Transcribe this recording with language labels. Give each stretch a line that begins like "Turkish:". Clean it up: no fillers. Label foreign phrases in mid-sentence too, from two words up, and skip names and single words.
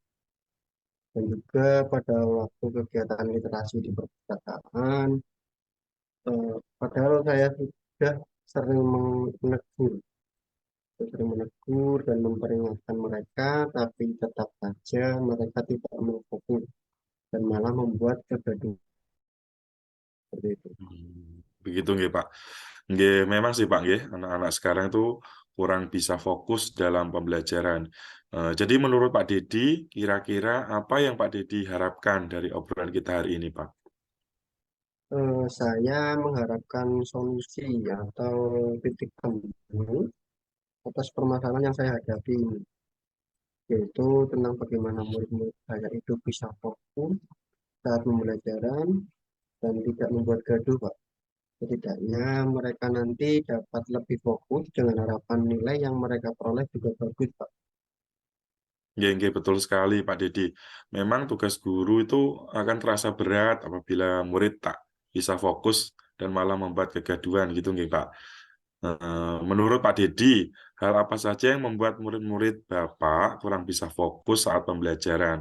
Indonesian: Dan juga pada waktu kegiatan literasi di perpustakaan, padahal saya sudah sering menegur, dan memperingatkan mereka, tapi tetap saja mereka tidak mau fokus dan malah membuat kegaduhan seperti itu. Begitu nggih, Pak. Nggih, memang sih, Pak, nggih, anak-anak sekarang itu kurang bisa fokus dalam pembelajaran. Jadi menurut Pak Dedi, kira-kira apa yang Pak Dedi harapkan dari obrolan kita hari ini, Pak? Saya mengharapkan solusi atau titik temu atas permasalahan yang saya hadapi ini, yaitu tentang bagaimana murid-murid saya itu bisa fokus saat pembelajaran dan tidak membuat gaduh, Pak. Setidaknya mereka nanti dapat lebih fokus dengan harapan nilai yang mereka peroleh juga bagus, Pak. Nggih, nggih, betul sekali, Pak Dedi. Memang tugas guru itu akan terasa berat apabila murid tak bisa fokus dan malah membuat kegaduhan, gitu nggih, Pak. Menurut Pak Dedi, hal apa saja yang membuat murid-murid Bapak kurang bisa fokus saat pembelajaran?